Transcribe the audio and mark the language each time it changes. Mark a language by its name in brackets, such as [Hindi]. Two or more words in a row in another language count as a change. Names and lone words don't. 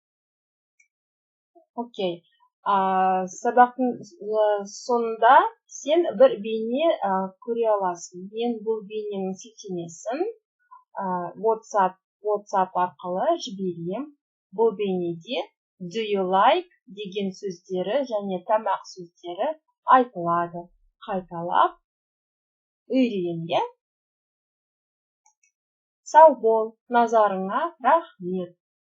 [Kazakh] Окей. Сабақтың соңында сен бір бейне көре аласың. Мен бұл бейненің сілтемесін WhatsApp арқылы жіберем. Бұл бейнеде [English] do you like [Kazakh] деген сөздері және тамақ сөздері айтылады. Қайталап үйрен, иә? Сау бол, назарыңа рахмет.